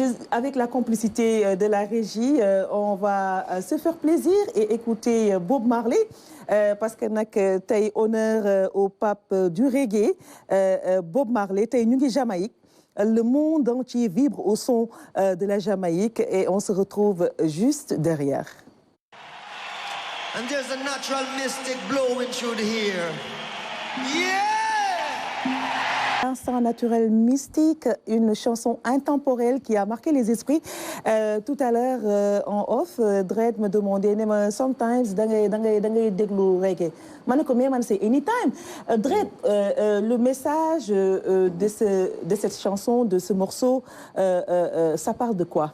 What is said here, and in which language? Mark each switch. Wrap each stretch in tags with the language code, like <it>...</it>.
<fr>Avec la complicité de la régie, on va se faire plaisir et écouter Bob Marley. Parce que</fr> <wo>nag tey</wo> <fr>honneur au pape du reggae Bob Marley</fr> <wo>tey ñu ngi</wo> <fr>Jamaïque le monde entier vibre au son de la Jamaïque et on se retrouve juste derrière.</fr> <en>And there's a natural mystic blowing through the air. Yeah!</en> <fr>Instant naturel mystique, une chanson intemporelle qui a marqué les esprits. Tout à l'heure en off, Dred me demandait</fr> <en>sometimes</en> <wo>da ngay déglu reggae. Ma ne ko</wo> <fr>mais man c'est anytime. Dred, le message de cette chanson, de ce morceau, ça parle de quoi?</fr>